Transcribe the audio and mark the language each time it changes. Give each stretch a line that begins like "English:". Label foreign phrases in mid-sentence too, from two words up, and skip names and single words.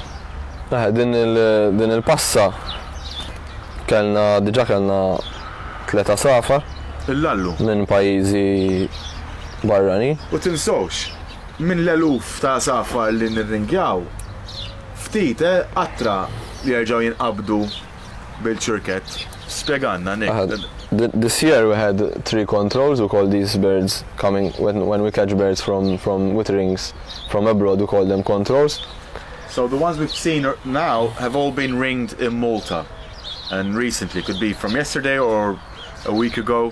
Maltese: Din il-passa diġà kellna 3 safar. Il-lallu. Minn pajjiżi barranin. U tinsowx, minn l-eluf ta' safar li nirringjaw, ftit qatra li jerġgħu jinqabdu bil-ċurkett. Spjeganna, Nick.
English: This year we had 3 controls. We call these birds coming when we catch birds from witterings from abroad. We call them controls. So the ones we've seen now have all been ringed in Malta, and recently could be from yesterday or a week ago.